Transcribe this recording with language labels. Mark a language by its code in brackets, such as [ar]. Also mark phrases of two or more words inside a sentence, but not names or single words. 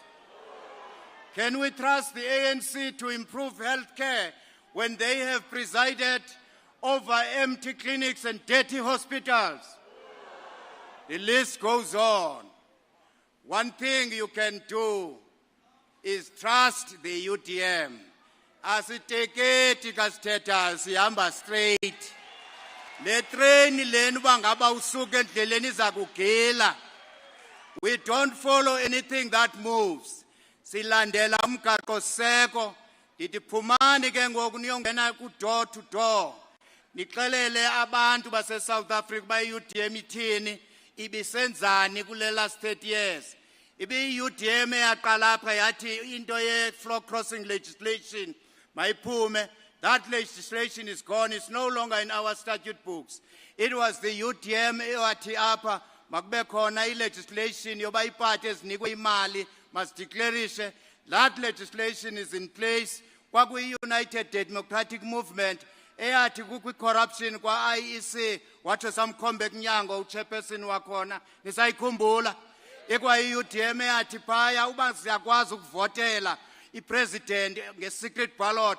[en] Can we trust the ANC to improve health care when they have presided over empty clinics and dirty hospitals? The list goes on. One thing you can do is trust the UDM. [xh] Asiteketi kasithetha sihamba straight. Le train lenu bangaba usuke endleleni izakugila. [en] We don't follow anything that moves. [xh] Silandela umgaqo seko. Dithi phumani ke ngoku niyongena ku [en] door to door. [xh] Nixelele abantu base South Africa ba UDM ithini ibisenzani kule [en] last 30 years. [xh] Ibi UDM yaqala apha yathi into ye [en] floor crossing legislation [xh] mayiphume. [en] That legislation is gone. It's no longer in our statute books. It was the UDM [xh] ewathi apha makube khona legislation yoba iphathi ezinikwe imali must declarishe. [en] That legislation is in place. [xh] Kwakuyi United Democratic Movement eyathi kukwi corruption kwa IEC wathi samkhombe kunyango uchairperson wakhona nisayikhumbula. Ekwa UDM eyathi phaya uba siyakwazi ukuvotela ipresident nge- [en] secret ballot.